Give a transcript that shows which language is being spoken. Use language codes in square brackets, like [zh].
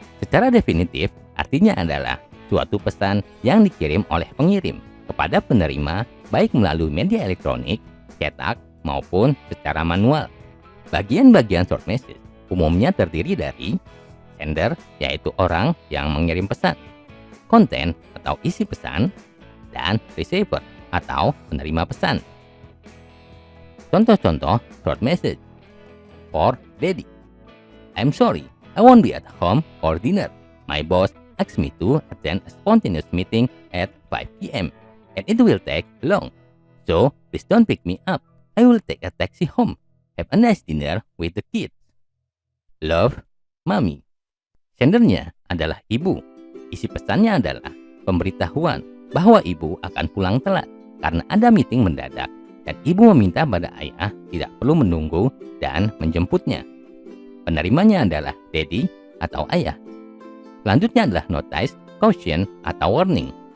[id] Secara definitif, artinya adalah suatu pesan yang dikirim oleh pengirim kepada penerima baik melalui media elektronik, cetak, maupun secara manual. Bagian-bagian short message umumnya terdiri dari sender, yaitu orang yang mengirim pesan, konten atau isi pesan, dan receiver atau penerima pesan. Contoh-contoh short message. [en] For Daddy, I'm sorry, I won't be at home for dinner. My boss asked me to attend a spontaneous meeting at 5 p.m. and it will take long. So, please don't pick me up. I will take a taxi home. Have a nice dinner with the kids. Love, Mommy. [id] Sendernya adalah ibu. Isi pesannya adalah pemberitahuan bahwa ibu akan pulang telat karena ada meeting mendadak dan ibu meminta pada ayah tidak perlu menunggu dan menjemputnya. Penerimanya adalah daddy atau ayah. Selanjutnya adalah notice, caution, atau warning.